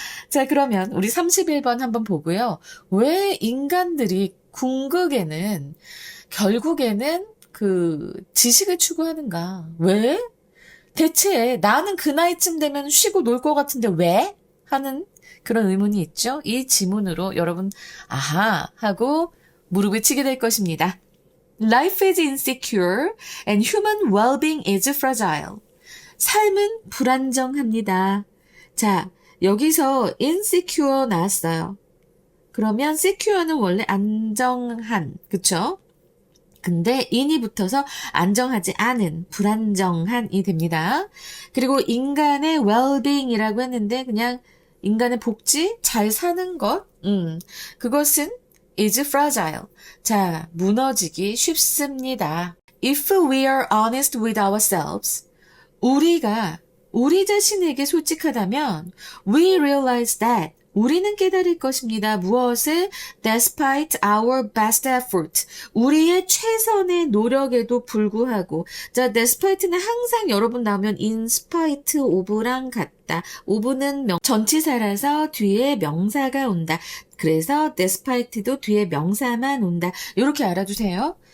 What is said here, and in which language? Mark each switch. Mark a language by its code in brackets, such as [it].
[ko] 자, 그러면 우리 31번 한번 보고요. 왜 인간들이 궁극에는 결국에는 그 지식을 추구하는가? 왜? 대체 나는 그 나이쯤 되면 쉬고 놀 것 같은데 왜? 하는 그런 의문이 있죠. 이 지문으로 여러분 아하 하고 무릎을 치게 될 것입니다. [en] Life is insecure and human well-being is fragile. [ko] 삶은 불안정합니다. 자, 여기서 insecure 나왔어요. 그러면 secure는 원래 안정한, 그쵸? 근데 in이 붙어서 안정하지 않은, 불안정한이 됩니다. 그리고 인간의 well-being이라고 했는데 그냥 인간의 복지, 잘 사는 것, 그것은 [en] is fragile. [ko] 자, 무너지기 쉽습니다. [en] If we are honest with ourselves, [ko] 우리가 우리 자신에게 솔직하다면 [en] we realize that [ko] 우리는 깨달을 것입니다. 무엇을? [en] Despite our best effort. [ko] 우리의 최선의 노력에도 불구하고. 자, despite는 항상 여러분 나오면 in spite of랑 같다. of는 전치사라서 뒤에 명사가 온다. 그래서 despite도 뒤에 명사만 온다. 이렇게 알아두세요.